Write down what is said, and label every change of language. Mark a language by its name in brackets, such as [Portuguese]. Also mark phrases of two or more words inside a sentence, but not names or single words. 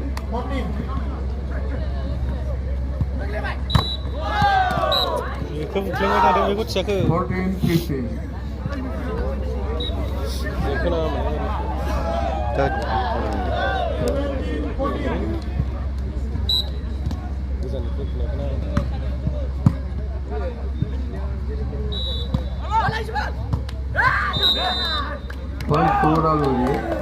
[Bodo] Beखौ बुख्लेंबाय थादों बे गथियाखौ 14-15. बेखौ नाङामोन गोजाननिफ्राय बुनायखौ नाङामोन [English] Point to udalguri.